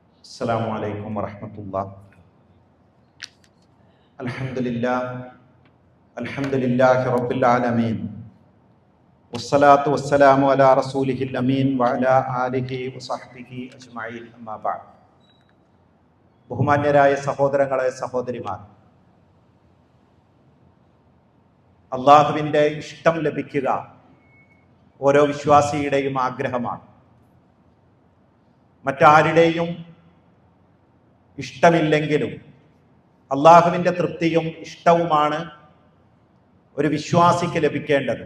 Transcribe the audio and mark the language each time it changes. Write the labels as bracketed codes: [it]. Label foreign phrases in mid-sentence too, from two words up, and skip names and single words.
[ar] السلام عليكم ورحمة الله. الحمد لله رب العالمين والصلاة والسلام على رسوله الأمين وعلى آله وصحبه أجمعين أما بعد. [ml] ബഹുമാന്യരായ സഹോദരങ്ങളെ സഹോദരിമാർ, അള്ളാഹുവിൻ്റെ ഇഷ്ടം ലഭിക്കുക ഓരോ വിശ്വാസിയുടെയും ആഗ്രഹമാണ്. മറ്റാരുടെയും ഇഷ്ടമില്ലെങ്കിലും അള്ളാഹുവിൻ്റെ തൃപ്തിയും ഇഷ്ടവുമാണ് ഒരു വിശ്വാസിക്ക് ലഭിക്കേണ്ടത്.